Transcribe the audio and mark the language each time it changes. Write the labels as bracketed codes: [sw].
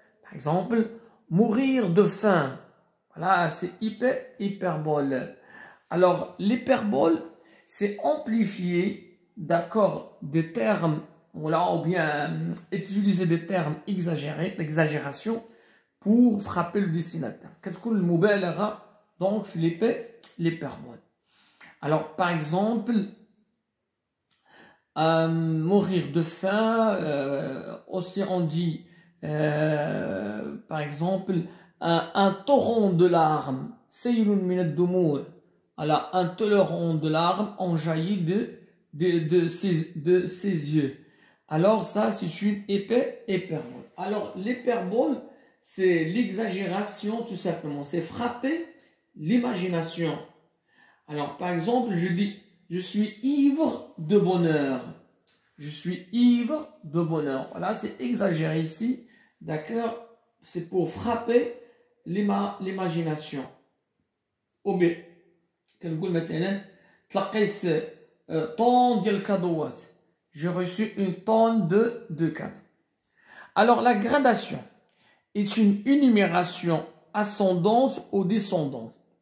[fr] Par exemple, mourir de faim. Voilà, c'est hyperbole. Alors, l'hyperbole, c'est amplifier, d'accord, des termes, ou bien utiliser des termes exagérés, l'exagération, pour frapper le destinataire. [ar] كتكون المبالغة donc في l'hyperbole. [fr] Alors par exemple, mourir de faim, aussi on dit par exemple un torrent de larmes, [ar] سيل من الدموع. [fr] Alors un torrent de larmes en jaillit de ses yeux. Alors ça c'est une hyperbole. Alors l'hyperbole c'est l'exagération tout simplement. C'est frapper l'imagination. Alors par exemple, je dis je suis ivre de bonheur. Je suis ivre de bonheur. Voilà, c'est exagéré ici. D'accord? C'est pour frapper l'imagination. Ou bien, [ar] كنقول مثلا تلقيت طن ديال الكادوات. [fr] J'ai reçu une tonne de cadeaux. Alors la gradation est une énumération ascendante ou descendante.